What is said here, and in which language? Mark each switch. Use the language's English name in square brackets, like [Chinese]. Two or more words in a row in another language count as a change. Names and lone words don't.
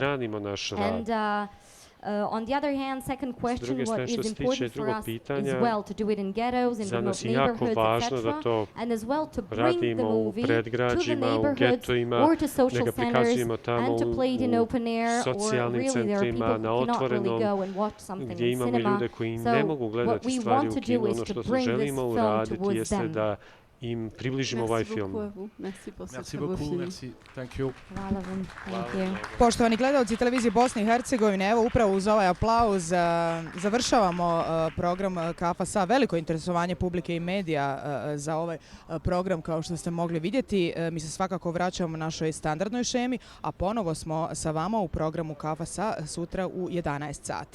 [English] And on the other hand, second question, what is important for us is well to do it in ghettos, in remote neighborhoods, etc., and as well to bring the movie to the neighborhoods or to social centers and to play it in open air, or really there are people who cannot really go and watch something in cinema. So what we want to do is to bring this film towards them. [Bosnian] Im približimo ovaj film. [French] Merci beaucoup, merci. [English] Thank you. [Bosnian] Hvala vam. [English] Thank you. [Bosnian] Poštovani gledalci televizije Bosne i Hercegovine, evo upravo uz ovaj aplauz završavamo program Kafa sa. Veliko interesovanje publike i medija za ovaj program, kao što ste mogli vidjeti. Mi se svakako vraćamo našoj standardnoj šemi, a ponovo smo sa vama u programu Kafa sa sutra u 11 sati.